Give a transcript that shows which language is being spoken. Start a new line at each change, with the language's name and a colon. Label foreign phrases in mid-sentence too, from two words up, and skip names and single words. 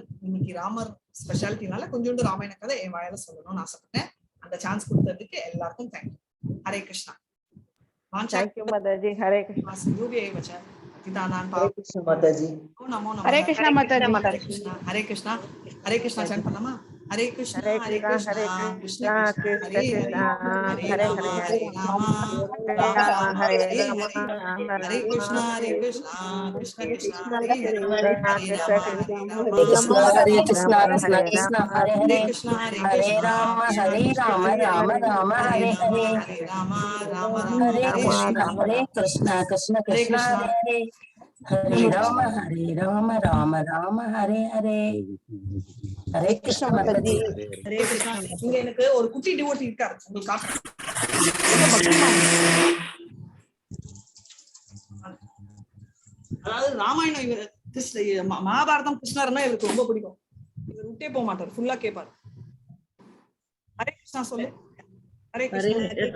Tamil: இன்னைக்கு ராமர் ஸ்பெஷாலிட்டினால கொஞ்சோண்டு ராமாயண கதை என் வாயில சொல்லணும்னு ஆசைப்பட்டேன். அந்த சான்ஸ் கொடுத்ததுக்கு எல்லாருக்கும் தேங்க்யூ. ஹரே கிருஷ்ணா. ஹரே கிருஷ்ணா நமோ நமோ. ஹரே கிருஷ்ணா. ஹரே கிருஷ்ணா. ஹரே கிருஷ்ணா. சான் பண்ணலாமா? Hare Krishna, Hare Hare Krishna, Krishna, Hare Krishna Krishna, Krishna, Krishna Hare Krishna, Hare, Hare Hare Rama, Hare, Hare Rama, Hare Rama Rama, Rama, Hare Hare Rama, Hare, Hare Hare Krishna, Hare Krishna, Krishna Krishna, Hare Hare, Hare Krishna Rama, Krishna, Hare Hare Rama, Krishna, Rama Hare Rama, Krishna, Hare Krishna Hare, Krishna, Hare Hare Hare, Krishna, Hare Hare Krishna, Rama, Krishna Hare Krishna, Rama, Hare Rama Hare, Rama, Hare Hare Rama, Hare, Hare Rama, Rama Rama, Hare Hare Hare, Krishna, Hare Krishna, Krishna Hare Krishna, Krishna, Hare Hare, Hare Rama, Hare Rama, Rama Rama, Hare Hare. Hare Krishna Mataji. ஹரே கிருஷ்ணா. இங்க எனக்கு ஒரு குட்டி டிவோட்டி இருக்காரு, உங்களுக்கு காட்டுறேன். ரொம்ப பக்திமான். அதாவது ராமாயணம் மகாபாரதம் கிருஷ்ணர்னா இவருக்கு ரொம்ப பிடிக்கும். இவர் விட்டே போக மாட்டார், ஃபுல்லா கேட்பாரு. ஹரே கிருஷ்ணா சொல்லு. ஹரே கிருஷ்ணா.